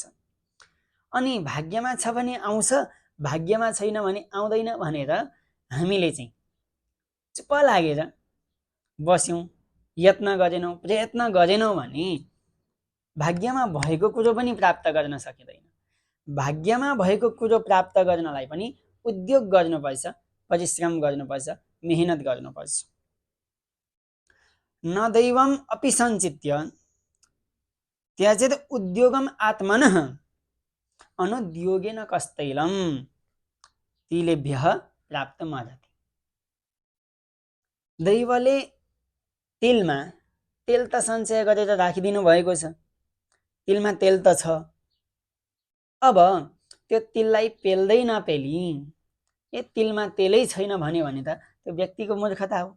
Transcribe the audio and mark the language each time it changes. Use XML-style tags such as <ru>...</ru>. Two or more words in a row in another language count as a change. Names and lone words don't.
<ne>अनि भाग्यमा छ भने आउँछ, भाग्यमा छैन भने आउँदैन भनेर हामीले चाहिँ चुप लागेर बस्यौँ, यत्न गरेनौँ, प्रयत्न गरेनौँ भने भाग्यमा भएको कुरो पनि प्राप्त गर्न सकिँदैन। भाग्यमा भएको कुरो प्राप्त गर्नलाई पनि उद्योग गर्नुपर्छ, परिश्रम गर्नुपर्छ, मेहनत गर्नुपर्छ।</ne> <sa>न दैवम अपि सञ्चित्य त्यजेत उद्योगम आत्मनः अनुद्योगेन कस्तैलम तिलेभ्यः प्राप्तमर्हति।</sa> <ne>दैवले तेलमा तेल त सञ्चय गरेर राखिदिनु भएको छ, तेलमा तेल त छ। अब त्यो तेललाई पेल्दै नपेली ए तेलमा तेलै छैन भने त त्यो व्यक्तिको मूर्खता हो।</ne>